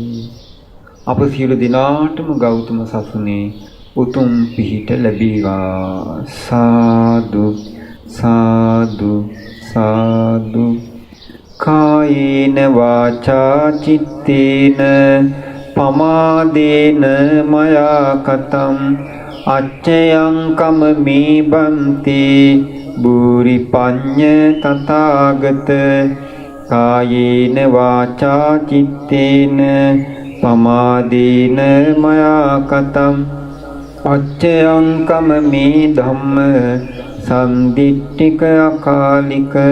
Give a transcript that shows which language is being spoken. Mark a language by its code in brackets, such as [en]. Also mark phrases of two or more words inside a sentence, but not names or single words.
[si] අප සියලු දිනාටම ගෞතම සසුනේ උතුම් පිහිට ලැබේවා. [pi] සාදු සාදු සාදු. කායේන වාචා චිත්තේන පමාදේන මයා කතං අච්චයං කමමේ බන්තේ බුරි පඤ්ඤ තථාගත. කායේන වාචා චිත්තේන පමාදේන මයා කතං අච්චයං කමමේ ධම්ම සම්දිට්ඨික අකාලික.